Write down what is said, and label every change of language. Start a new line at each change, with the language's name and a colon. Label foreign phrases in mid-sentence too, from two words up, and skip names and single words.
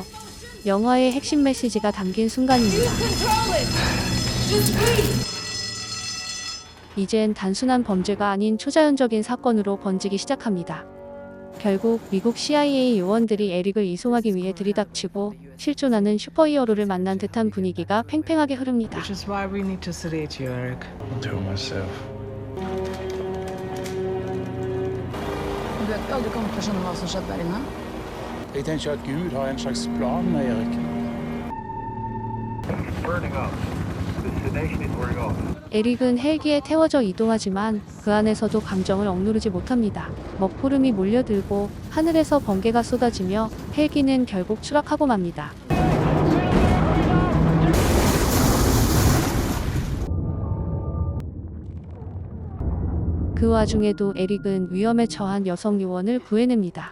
Korean: 영화의 핵심 메시지가 담긴 순간입니다. 이젠 단순한 범죄가 아닌 초자연적인 사건으로 번지기 시작합니다. 결국 미국 CIA 요원들이 에릭을 이송하기 위해 들이닥치고 실존하는 슈퍼히어로를 만난 듯한 분위기가 팽팽하게 흐릅니다.
English: I'll do it myself.
Norwegian: Du vet aldri kommer til å skjønne hva som skjedde der inne? Jeg tenker at Gud har en slags plan med Erik.
Korean: 에릭은 헬기에 태워져 이동하지만 그 안에서도 감정을 억누르지 못합니다. 먹구름이 몰려들고 하늘에서 번개가 쏟아지며 헬기는 결국 추락하고 맙니다. 그 와중에도 에릭은 위험에 처한 여성 요원을 구해냅니다.